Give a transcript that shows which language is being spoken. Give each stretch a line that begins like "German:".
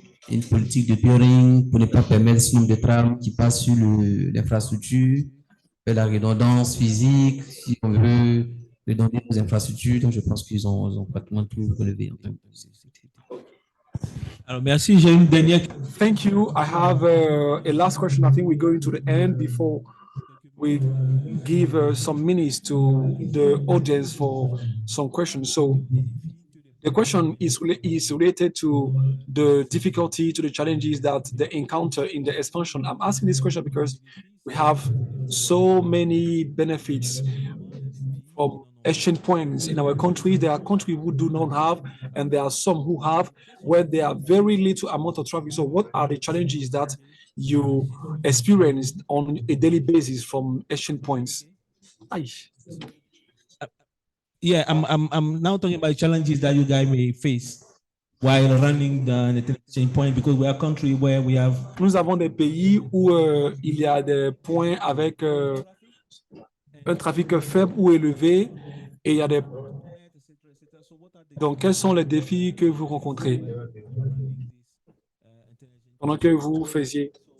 French: une politique de peering pour ne pas permettre ce nombre de trames qui passent sur l'infrastructure, faire la redondance physique, si on veut redonder nos infrastructures. Donc, je pense qu'ils ont pratiquement tout relevé en termes de sécurité. Alors, merci. J'ai une dernière.
English: Thank you. I have a last question. I think we're going to the end before we give some minutes to the audience for some questions. So the question is related to the difficulty, to the challenges that they encounter in the expansion. I'm asking this question because we have so many benefits from exchange points in our country. There are countries who do not have, and there are some who have, where there are very little amount of traffic. So what are the challenges that you experience on a daily basis from exchange points? Yeah, I'm now talking about challenges that you guys may face while running the exchange point, because we are a country where we have.
French: Nous avons des pays où il y a des points avec un trafic faible ou élevé, et il y a des. Donc, quels sont les défis que vous rencontrez pendant que vous faisiez?